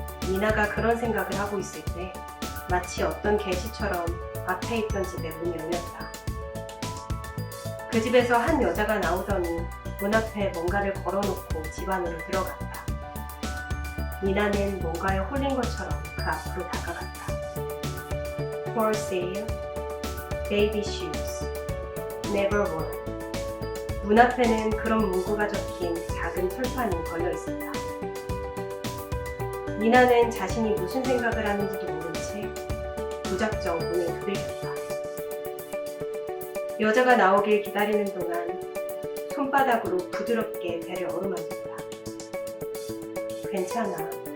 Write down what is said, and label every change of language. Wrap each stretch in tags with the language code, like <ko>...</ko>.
<ko>니나가 그런 생각을 하고 있을 때 마치 어떤 계시처럼 앞에 있던 집에 문이 열렸다. 그 집에서 한 여자가 나오더니 문 앞에 뭔가를 걸어놓고 집 안으로 들어갔다. 니나는 뭔가에 홀린 것처럼 그 앞으로 다가갔다.</ko> <en>For sale, baby shoes, never worn.</en> <ko>문 앞에는 그런 문구가 적힌 작은 철판이 걸려 있었다. 니나는 자신이 무슨 생각을 하는지도 모른 채 무작정 문을 두들겼다. 여자가 나오길 기다리는 동안 손바닥으로 부드럽게 배를 어루만졌다. 괜찮아.</ko>